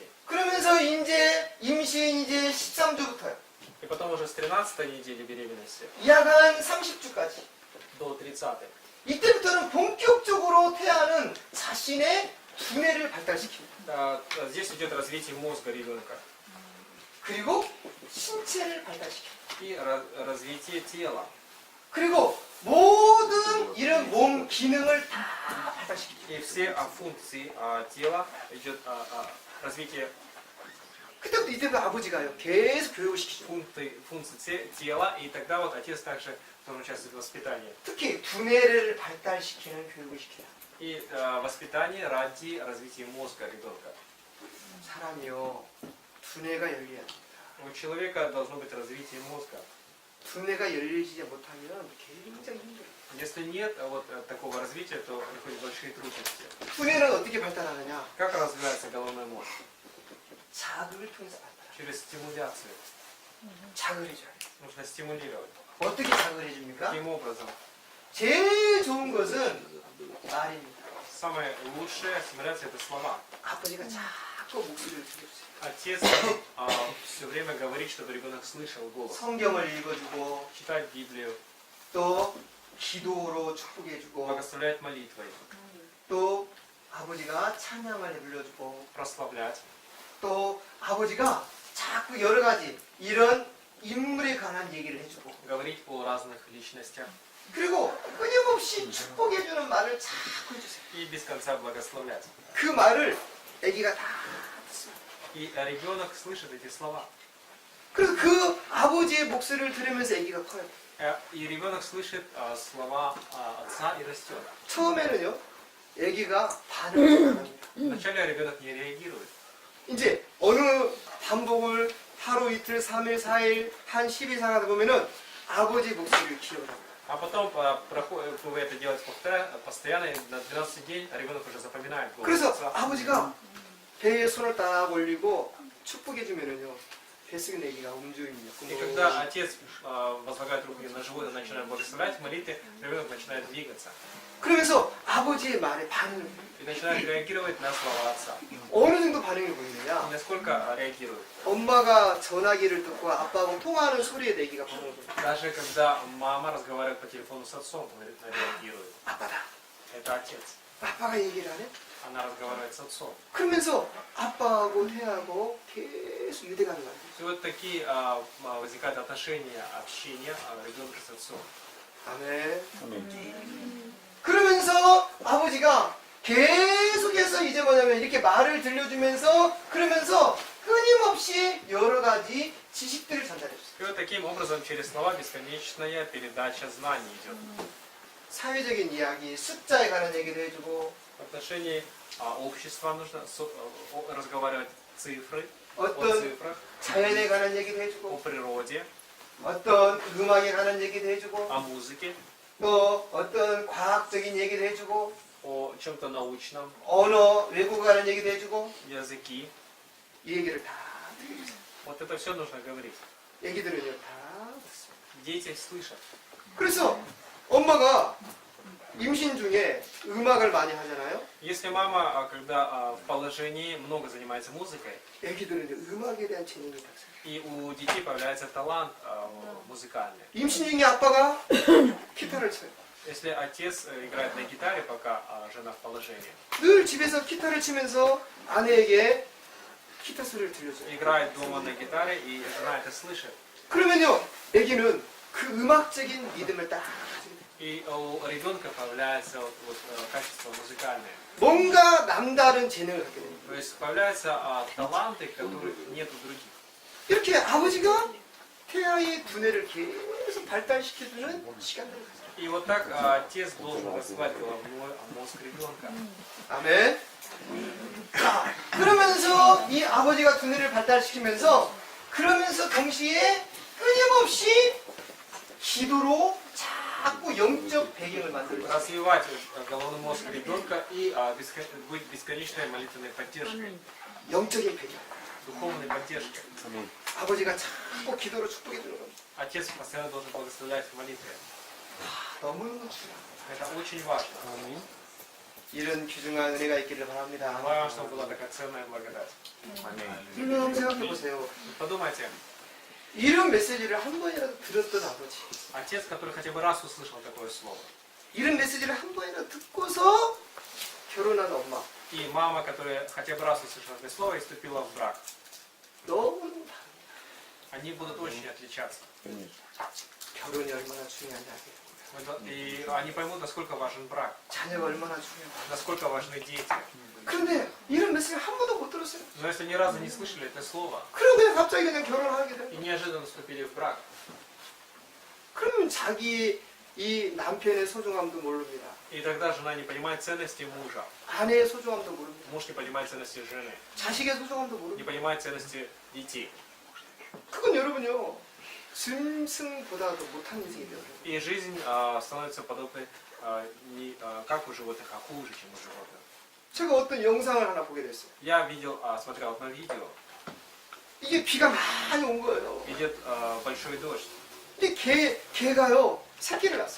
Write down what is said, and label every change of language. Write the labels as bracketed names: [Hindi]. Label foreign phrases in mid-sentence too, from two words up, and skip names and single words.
[Korean] 그러면서 이제 임신 이제 13주부터요. [Russian] И потом уже с 13 недели беременности [Korean] 약한 30주까지. [Russian] до 30-й. [Korean] 이때부터는 본격적으로 태아는 자신의 두뇌를 발달시킵니다. [Russian] Здесь идет развитие мозга ребенка [Korean] 그리고 신체를 발달시킵니다. [Russian] и развитие тела. [Korean] 그리고 모든 이런 몸 기능을 다 발달시킵니다. [Russian] И все функции тела идет развитие [Korean] 그때부터 이때부터 아버지가요 계속 교육을 시키죠. [Russian] функций тела, и тогда вот отец также должен участвовать в воспитании. [Korean] 특히 두뇌를 발달시키는 교육을 시키다. [Russian] И воспитание ради развития мозга ребенка. [Korean] 사람이요 두뇌가 열려야 합니다. [Russian] У человека должно быть развитие мозга. [Korean] 두뇌가 열리지 못하면 굉장히 힘들어요. [Russian] Если нет вот такого развития, то приходят большие трудности. [Korean] 두뇌는 어떻게 발달하느냐? [Russian] Как развивается головной мозг? [Korean] 자극을 통해서 발달해요. [Russian] Через стимуляцию. [Korean] 자극을 해줘야 돼요. [Russian] Нужно стимулировать. [Korean] 어떻게 자극을 해줍니까? [Russian] Каким образом? [Korean] 제일 좋은 것은 말입니다. [Russian] Самое лучшее стимуляция это слова. [Korean] 아버지가 자꾸 목소리를 들려주세요. [Russian] Отец все время говорит, чтобы ребенок слышал голос. [Korean] 성경을 읽어주고 [Russian] Читать Библию, [Korean] 또 기도로 축복해주고 [Russian] благословлять молитвой, [Korean] 또 아버지가 찬양을 불러주고 [Russian] прославлять. [Korean] 또 아버지가 자꾸 여러 가지 이런 인물에 관한 얘기를 해주고 [Russian] Говорить о разных личностях. [Korean] 그리고 끊임없이 축복해주는 말을 자꾸 해주세요. [Russian] И без конца благословлять. [Korean] 그 말을 아기가 다 듣습니다. [Russian] И ребенок слышит эти слова. [Korean] 그래서 그 아버지의 목소리를 들으면서 아기가 커요. [Russian] И ребенок слышит слова отца и растет. [Korean] 처음에는요 아기가 반응을 안 합니다. [Russian] Вначале ребенок не реагирует. [Korean] 이제 어느 반복을 하루 이틀 3일 4일 한 10일 상하다 보면은 아버지 목소리를 기억을 합니다. [Russian] А потом вы это делать постоянно, и на 12 день ребенок уже запоминает голос [Korean] 그래서 [Russian] отца. [Korean] 아버지가 배에 손을 딱 올리고 축복해주면은요 뱃속에 아기가 움직입니다. [Russian] И когда отец возлагает руки на живот и начинает благословлять в молитве, ребенок начинает двигаться. [Korean] 그러면서 아버지의 말에 반응을 해요. [Russian] И начинает реагировать на слова отца. [Korean] 어느 정도 반응이 [Russian] И [Korean] 보이느냐? [Russian] насколько реагирует. [Korean] 엄마가 전화기를 듣고 아빠하고 통화하는 소리에 아기가 반응을 보여요. [Russian] Даже когда мама разговаривает по телефону с отцом, он реагирует. [Korean] 아빠다. [Russian] Это отец. [Korean] 아빠가 얘기를 하네? [Russian] она разговаривает с отцом. [Korean] 그러면서 아빠하고 태하고 계속 유대감을 만들죠. [Russian] И вот такие возникают отношения, общения ребенка с отцом. [Korean] 아멘. 아멘. 그러면서 아버지가 계속해서 이제 뭐냐면 이렇게 말을 들려주면서 그러면서 끊임없이 여러 가지 지식들을 전달해줬어요. [Russian] И вот таким образом через слова бесконечная передача знаний идет. [Korean] 사회적인 이야기, 숫자에 관한 얘기도 해주고 [Russian] В отношении общества нужно разговаривать цифры, о [Korean] 어떤 [Russian] цифрах, [Korean] 자연에 관한 얘기도 [Russian] о [Korean] 해주고 [Russian] природе, [Korean] 어떤 음악에 관한 얘기도 해주고 [Russian] о музыке, [Korean] 또 어떤 과학적인 얘기도 해주고 [Russian] о чем-то научном, [Korean] 언어, 외국어 관한 얘기도 해주고 [Russian] языки. [Korean] 이 얘기를 다 듣게 돼요. [Russian] Вот это все нужно говорить. [Korean] 얘기들은요 다 듣습니다. [Russian] Дети слышат. [Korean] 그래서 엄마가 임신 중에 음악을 많이 하잖아요. [Russian] Если мама, когда в положении много занимается музыкой, [Korean] 애기들은 음악에 대한 재능이 탁생. [Russian] и у детей появляется талант музыкальный. [Korean] 임신 중에 아빠가 기타를 쳐요. [Russian] Если отец играет на гитаре, пока жена в положении, [Korean] 늘 집에서 기타를 치면서 아내에게 기타 소리를 들려줘요. [Russian] играет дома на гитаре, и жена это слышит. [Korean] 그러면요, 애기는 그 음악적인 믿음을 딱 가지게 돼요. [Russian] И у ребенка появляется качество музыкальное. [Korean] 뭔가 남다른 재능을 갖게 됩니다. [Russian] То есть появляются таланты, которых нет у других. [Korean] 이렇게 아버지가 태아의 두뇌를 계속 발달시켜주는 시간들을 가져요. [Russian] И вот так отец должен развивать головной мозг ребенка. [Korean] 아멘. 자, 그러면서 이 아버지가 두뇌를 발달시키면서 그러면서 동시에 끊임없이 기도로 자꾸 영적 배경을 만들고 [Russian] Развивать головной мозг ребенка и быть бесконечной молитвенной поддержкой, [Korean] 영적인 배경. [Russian] духовной поддержкой. [Korean] 아멘. 아버지가 자꾸 기도로 축복해 주는 겁니다. [Russian] Отец постоянно должен благословлять в молитве. [Korean] 너무너무 중요합니다. [Russian] Это очень важно. [Korean] 이런 귀중한 은혜가 있기를 바랍니다. [Russian] Желаю, чтобы была такая ценная благодать. [Korean] 여러분 생각해 보세요. [Russian] Подумайте, [Korean] 이런 메시지를 한 번이라도 들었던 아버지, [Russian] отец, который хотя бы раз услышал такое слово, [Korean] 이런 메시지를 한 번이라도 듣고서 결혼한 엄마, [Russian] и мама, которая хотя бы раз услышала это слово и вступила в брак, [Korean] 너무너무 다릅니다. [Russian] они будут очень отличаться. [Korean] 결혼이 얼마나 중요한지 알게 되고요. [Russian] И они поймут, насколько важен брак, [Korean] 자녀가 얼마나 중요한지. [Russian] насколько важны дети. [Korean] 그런데 이런 메시지를 한 번도 못 들었어요. [Russian] Но если ни разу не слышали это слово, [Korean] 그런데 갑자기 그냥 결혼을 하게 돼요. [Russian] и неожиданно вступили в брак, [Korean] 그러면 자기 이 남편의 소중함도 모릅니다. [Russian] и тогда жена не понимает ценности мужа, [Korean] 아내의 소중함도 모릅니다. [Russian] муж не понимает ценности жены, [Korean] 자식의 소중함도 [Russian] не [Korean] 모릅니다. [Russian] понимает ценности детей. [Korean] 그건 여러분요, 짐승보다도 못한 인생이 되어요. [Russian] И жизнь становится подобной не как у животных, а хуже, чем у животных. [Korean] 제가 어떤 영상을 하나 보게 됐어요. [Russian] Я видел, смотрел одно видео, [Korean] 이게 비가 많이 온 거예요. [Russian] идет большой дождь, [Korean] 근데 개가요, 새끼를 낳았어요.